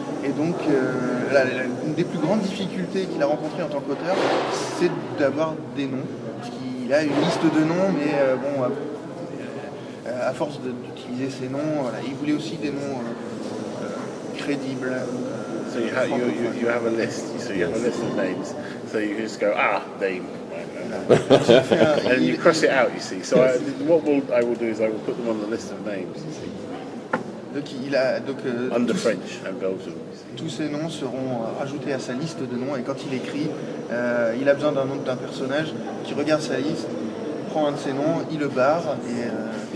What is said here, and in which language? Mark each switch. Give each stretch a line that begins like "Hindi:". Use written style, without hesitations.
French: Et donc une des plus grandes difficultés qu'il a rencontrées en tant qu'auteur, c'est d'avoir des noms. Parce qu'il a une liste de noms, mais à force d'utiliser ces noms, voilà, il voulait aussi des noms crédibles.
English: So you have a list. So you have a list of names. So you just go name. And you cross it out. You see. So I will do is I will put them on the list of names. You see.
French: Donc
English: Under French and Belgium.
French: Tous ces noms seront rajoutés à sa liste de noms et quand il écrit, il a besoin d'un nom d'un personnage qui regarde sa liste, prend un de ses noms, il le barre et